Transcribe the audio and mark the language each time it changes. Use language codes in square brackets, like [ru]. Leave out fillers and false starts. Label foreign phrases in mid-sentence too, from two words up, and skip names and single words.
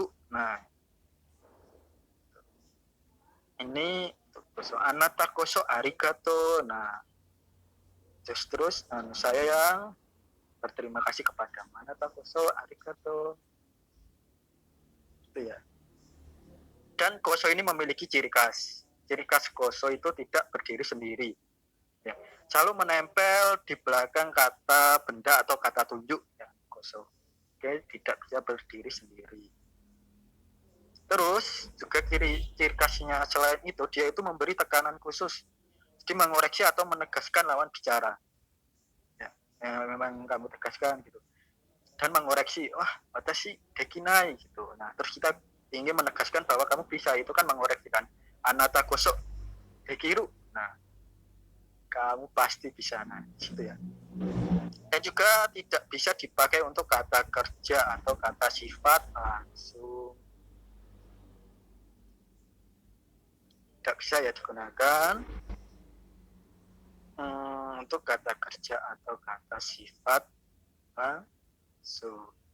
[id] Nah, ini koso [ja] あなたこそありがとう. [id] Nah, terus saya yang berterima kasih kepada [ja] あなたこそありがとう. [id] Itu ya. Dan koso ini memiliki ciri khas. Ciri khas koso itu tidak berdiri sendiri. Ya. Selalu menempel di belakang kata benda atau kata tunjuk ya, koso. Oke, tidak bisa berdiri sendiri. Terus juga ciri khasnya selain itu, dia itu memberi tekanan khusus. Jadi mengoreksi atau menegaskan lawan bicara. Ya, memang kamu tegaskan gitu. Dan mengoreksi, wah, [ja] 私できない gitu. [id] Nah, terus kita ingin menegaskan bahwa kamu bisa, itu kan mengoreksi kan. [ja] あなたこそできる. [id] Nah, kamu pasti bisa. Nah, gitu ya. Dan juga tidak bisa dipakai untuk kata kerja atau kata sifat langsung. Tidak bisa ya digunakan untuk kata kerja atau kata sifat langsung.